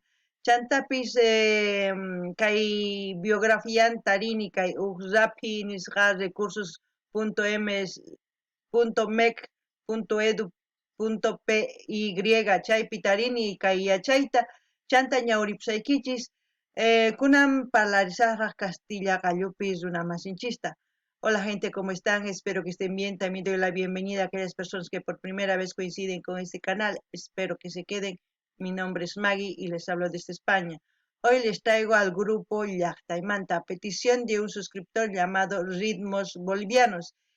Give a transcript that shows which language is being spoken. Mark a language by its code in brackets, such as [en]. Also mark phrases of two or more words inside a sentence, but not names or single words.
[qu] Chantapis kay biografianta rini kay rapi nisqa recursos.mec.edu.py chaypi tarini kay yachayta chanta ñawripusaykichis kunan parlarisaqraq Castilla Gallupi runamasinchista. [es] Hola gente, ¿cómo están? Espero que estén bien. También doy la bienvenida a aquellas personas que por primera vez coinciden con este canal. Espero que se queden. Mi nombre es Maggie y les hablo desde España. Hoy les traigo al grupo Llaqtaymanta, a petición de un suscriptor llamado Ritmos Bolivianos.